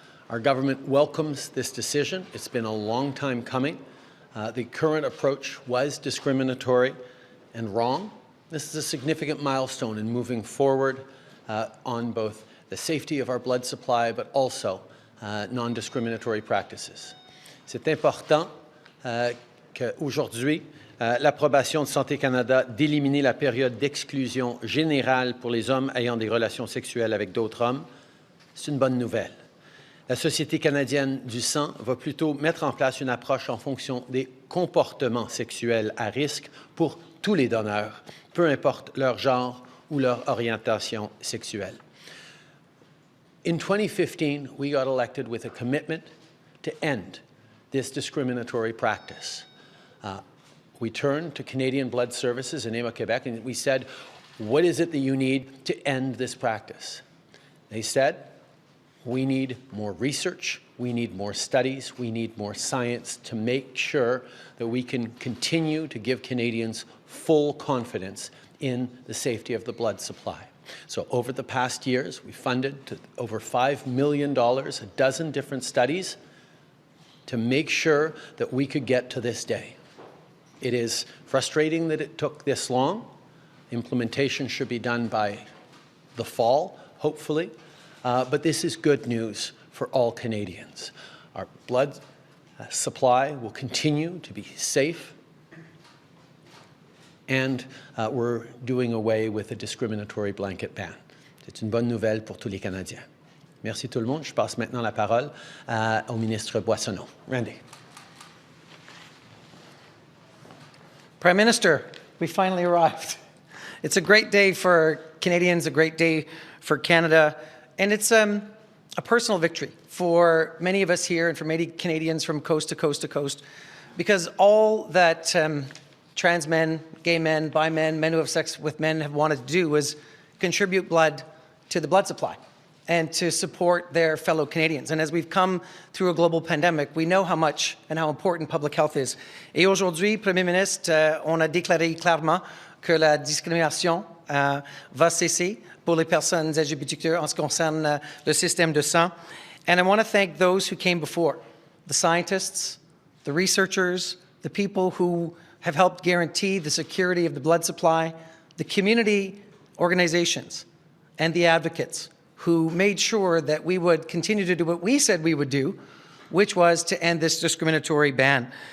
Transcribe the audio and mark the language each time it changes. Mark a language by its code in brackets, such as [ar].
[en] Our government welcomes this decision. It's been a long time coming. The current approach was discriminatory and wrong. This is a significant milestone in moving forward on both the safety of our blood supply but also non-discriminatory practices. [fr] C'est important qu'aujourd'hui, l'approbation de Santé Canada d'éliminer la période d'exclusion générale pour les hommes ayant des relations sexuelles avec d'autres hommes, c'est une bonne nouvelle. La Société canadienne du sang va plutôt mettre en place une approche en fonction des comportements sexuels à risque pour tous les donneurs, peu importe leur genre ou leur orientation sexuelle. [en] In 2015, we got elected with a commitment to end this discriminatory practice. We turned to Canadian Blood Services in Quebec and we said, what is it that you need to end this practice? They said, we need more research, we need more studies, we need more science to make sure that we can continue to give Canadians full confidence in the safety of the blood supply. So over the past years, we funded over $5 million, a dozen different studies to make sure that we could get to this day. It is frustrating that it took this long. Implementation should be done by the fall, hopefully, but this is good news for all Canadians. Our blood supply will continue to be safe, and we're doing away with a discriminatory blanket ban. [fr] C'est une bonne nouvelle pour tous les Canadiens. Merci tout le monde. Je passe maintenant la parole au ministre Boissonnault. [en] Randy. Prime Minister, we finally arrived. It's a great day for Canadians, a great day for Canada, and it's a personal victory for many of us here and for many Canadians from coast to coast to coast, because all that trans men, gay men, bi men, men who have sex with men have wanted to do was contribute blood to the blood supply and to support their fellow Canadians. And as we've come through a global pandemic, we know how much and how important public health is. [fr] Et aujourd'hui, Premier Ministre, on a déclaré clairement que la discrimination va cesser pour les personnes LGBTQ en ce qui concerne le système de sang. [en] And I want to thank those who came before, the scientists, the researchers, the people who have helped guarantee the security of the blood supply, the community organizations, and the advocates who made sure that we would continue to do what we said we would do, which was to end this discriminatory ban.